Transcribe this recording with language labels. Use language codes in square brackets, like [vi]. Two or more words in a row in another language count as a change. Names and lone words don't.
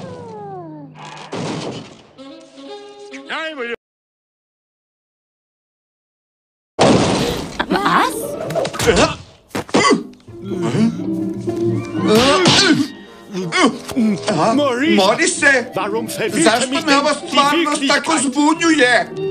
[sr] Ajmo, ljudi. Morise, [de] warum verwirrte [sr] zašto [de] mich [sr] me [de] denn [sr] ova [de] die [sr] stvarnost tako [de] Wirklichkeit? [sr] zbunjuje?